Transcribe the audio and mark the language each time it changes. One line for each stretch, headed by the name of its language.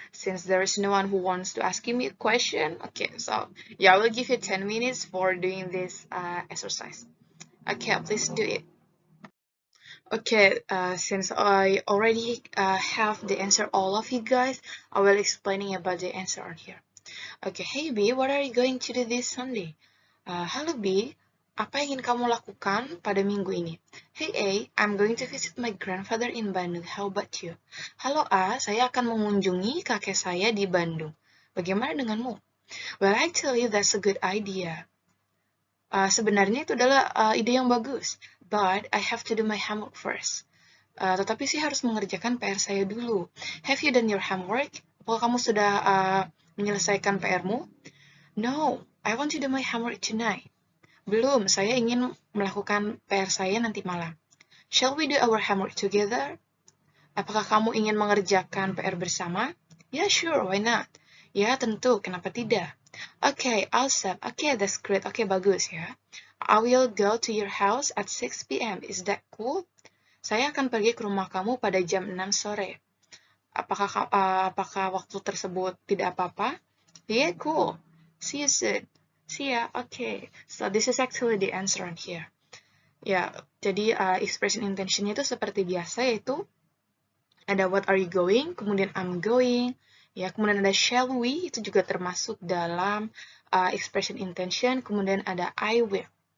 English: Since there is no one who wants to ask me a question, okay, so yeah, I will give you 10 minutes for doing this exercise. Okay, please do it. Okay, since I already have the answer, all of you guys, I will explaining about the answer on here. Okay, hey B, what are you going to do this Sunday?
Indonesian: Halo B, apa yang ingin kamu lakukan pada minggu ini?
English: Hey A, I'm going to visit my grandfather in Bandung. How about you?
Indonesian: Halo A, saya akan mengunjungi kakek saya di Bandung. Bagaimana denganmu?
English: Well, actually, that's a good idea.
Indonesian: Sebenarnya itu adalah ide yang bagus,
English: but I have to do my homework first.
Indonesian: Tetapi sih harus mengerjakan PR saya dulu.
English: Have you done your homework?
Indonesian: Apakah kamu sudah menyelesaikan PR-mu?
English: No, I want to do my homework tonight.
Indonesian: Belum, saya ingin melakukan PR saya nanti malam.
English: Shall we do our homework together?
Indonesian: Apakah kamu ingin mengerjakan PR bersama?
English: Yeah, sure, why not?
Indonesian: Ya, tentu, kenapa tidak?
English: Okay, awesome. Okay, that's great. Okay,
Indonesian: bagus ya.
English: I will go to your house at 6 p.m. Is that cool?
Indonesian: Saya akan pergi ke rumah kamu pada jam 6 sore. Apakah waktu tersebut tidak apa-apa?
English: Yeah, cool. See you soon. See ya. Okay. So this is actually the answer on here.
Indonesian: Ya, jadi expression intention-nya itu seperti biasa, yaitu ada
English: what are you going,
Indonesian: kemudian
English: I'm going,
Indonesian: ya, kemudian ada
English: shall we,
Indonesian: itu juga termasuk dalam expression intention, kemudian ada
English: I will.